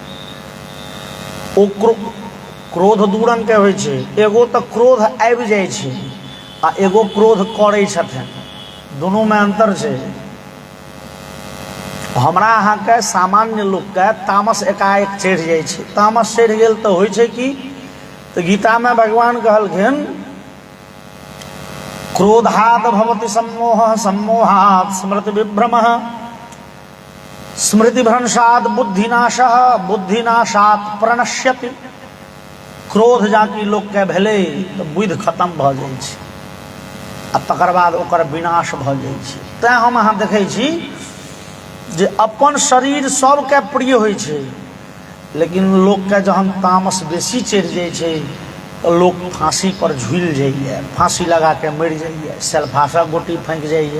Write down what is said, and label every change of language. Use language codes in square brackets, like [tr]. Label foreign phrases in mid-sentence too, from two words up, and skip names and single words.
[mai] ओ क्रोध दू रंग के होइ छै, एगो तऽ क्रोध आबि जाइ छै आ एगो क्रोध करै छथिन, दुनू में अंतर छै। हमरा अहाँके सामान्य लोकके तामस एकाएक चढ़ि जाइ छै। तामस चढ़ि गेल तऽ होइ छै कि, तऽ गीता में भगवान कहलखिन [sa] क्रोधात् भवति सम्मोहः, सम्मोहात् स्मृति विभ्रमः, स्मृति भ्रंशात् बुद्धिनाशः, बुद्धिनाशात् प्रणश्यति। [mai] क्रोध जाकि लोक के भेलै तऽ बुद्धि खत्म भऽ जाइ छै आ तकर बाद ओकर विनाश भऽ जाइ छै। तैं हम अहाँ देखै छी जे अपन शरीर सबके प्रिय होइ छै, लेकिन लोक के जहन तामस बेसी चढ़ि जाइ छै तऽ लोक फांसी पर झूलि जाइए, फांसी लगा के मरि जाइए, सेल्फासक गोटी फेंक जाइए।